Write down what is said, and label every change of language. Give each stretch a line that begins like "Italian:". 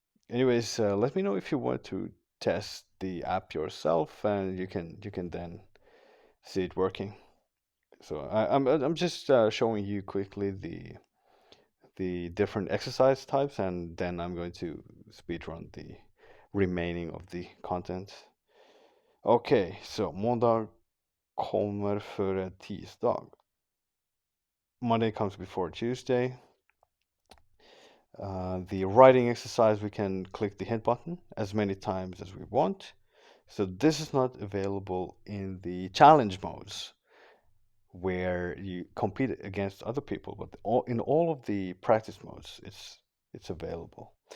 English: Anyways, let me know if you want to test the app yourself, and you can then see it working. So I'm just showing you quickly the different exercise types, and then I'm going to speedrun the remaining of the content. Okay, so
Swedish: måndag kommer före tisdag.
English: Monday comes before Tuesday. The writing exercise, we can click the hint button as many times as we want. So this is not available in the challenge modes where you compete against other people, but in all of the practice modes, it's available.